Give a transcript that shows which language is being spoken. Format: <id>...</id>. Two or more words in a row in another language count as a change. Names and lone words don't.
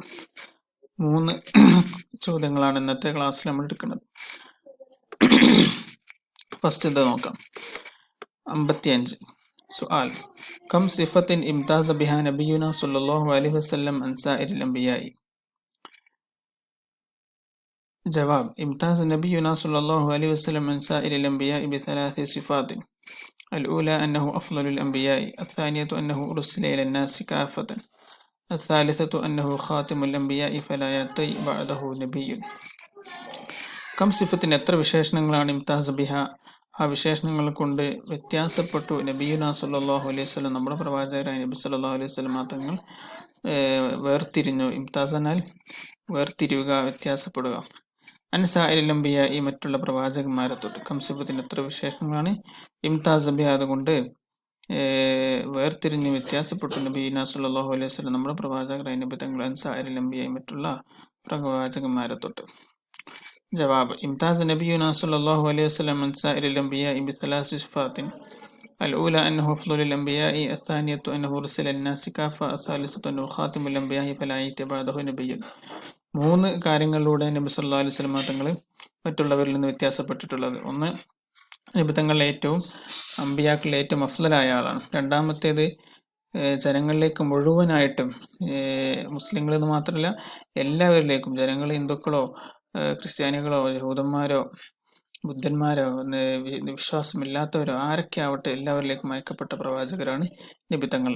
<ml>3 ചോദ്യങ്ങളാണ് ഇന്നത്തെ ക്ലാസ്സിൽ നമ്മൾ എടുക്കുന്നത്. ഫസ്റ്റ് ഇത് നോക്കാം.</ml> <ar>55 سؤال كم صفة امتاز بها نبينا صلى الله عليه وسلم عن سائر الأنبياء. جواب امتاز نبينا صلى الله عليه وسلم من سائر الأنبياء ب3 صفات. الأولى أنه أفضل الأنبياء، الثانية أنه أرسل إلى الناس كافة، الثالثة أنه خاتم الأنبياء فلا يأتي بعده نبي. كم صفة</ar> <ml>എത്ര വിശേഷണങ്ങളാണ്</ml> <ar>امتاز بها</ar> <ml>ആ വിശേഷണങ്ങൾ കൊണ്ട് വ്യത്യാസപ്പെട്ടു</ml> <ar>نبينا صلى الله عليه وسلم</ar> <ml>നമ്മുടെ പ്രവാചകരായ നബി</ml> <ar>صلى الله عليه وسلم</ar> <ml>തങ്ങൾ വേർതിരിഞ്ഞു. ഇംതാസ് എന്നാൽ വേർതിരിയുക, വ്യത്യാസപ്പെടുക.</ml> <ar>عن سائر الأنبياء</ar> <ml>ഈ മറ്റുള്ള പ്രവാചകന്മാരെ തൊട്ട്. കംസിഫത്തിന് എത്ര വിശേഷണങ്ങളാണ്</ml> <ar>امتاز بها</ar> <ml>അതുകൊണ്ട് വേർതിരിഞ്ഞ് വ്യത്യാസപ്പെട്ടു</ml> <ar>نبينا صلى الله عليه وسلم</ar> <ml>നമ്മുടെ പ്രവാചകരായ നബി തങ്ങൾ</ml> <ar>عن سائر الأنبياء</ar> <ml>ഈ മറ്റുള്ള പ്രവാചകന്മാരെ തൊട്ട്.</ml> <ar>جواب امتاز نبينا صلى الله عليه وسلم عن سائر الأنبياء بثلاث صفات. الأولى أنه أفضل الأنبياء، الثانية أنه أرسل الناس كافة، الثالثة أنه خاتم الأنبياء فلا يأتي بعده نبي.</ar> <ml>3 കാര്യങ്ങളിലൂടെ നബി</ml> <ar>صلى الله عليه وسلم</ar> <ml>തങ്ങൾ മറ്റുള്ളവരിൽ നിന്ന് വ്യത്യാസപ്പെട്ടിട്ടുള്ളത്. ഒന്ന്, നബി തങ്ങൾ ഏറ്റവും അമ്പിയാക്കളിൽ ഏറ്റവും അഫ്ളലായ ആളാണ്. രണ്ടാമത്തേത് ജനങ്ങളിലേക്ക് മുഴുവനായിട്ടും മുസ്ലിങ്ങളിൽ നിന്ന് മാത്രമല്ല എല്ലാവരിലേക്കും, ജനങ്ങൾ ഹിന്ദുക്കളോ ക്രിസ്ത്യാനികളോ യഹൂദന്മാരോ ബുദ്ധന്മാരോ വിശ്വാസമില്ലാത്തവരോ ആരൊക്കെ ആവട്ടെ എല്ലാവരിലേക്കും അയക്കപ്പെട്ട പ്രവാചകരാണ് നബി തങ്ങൾ.</ml>